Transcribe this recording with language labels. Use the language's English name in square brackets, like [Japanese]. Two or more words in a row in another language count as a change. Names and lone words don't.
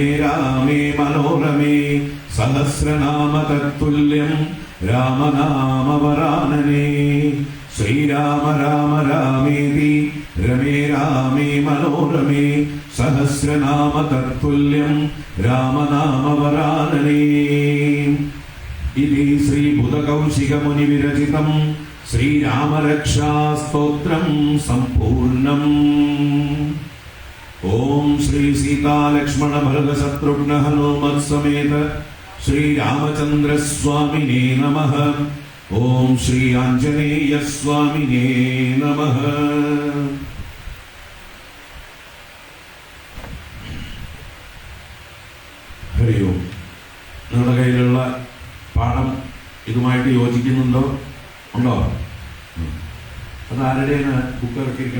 [Sanskrit] रामे मनोरमे सहस्रनाम तत्तुल्यं रामनामवरानने श्रीराम राम रामेति रमे रामे मनोरमे सहस्रनाम तत्तुल्यं रामनामवरानने इति श्रीबुधकौशिकमुनिविरचितं श्रीरामरक्षास्तोत्रं सम्पूर्णम् ओम श्री सीता लक्ष्मण भरत शत्रुघ्न हनुमत् समेत श्री रामचंद्र स्वामिने नमः। ओम श्री आंजनेय स्वामिने नमः। [Malayalam] ഹരി ഓം. നിങ്ങളുടെ കയ്യിലുള്ള പാഠം ഇതുമായിട്ട് യോജിക്കുന്നുണ്ടോ? ഉണ്ടോ? അത് ആരുടെയാണ് ബുക്ക് ഇറക്കിയിരിക്കണ?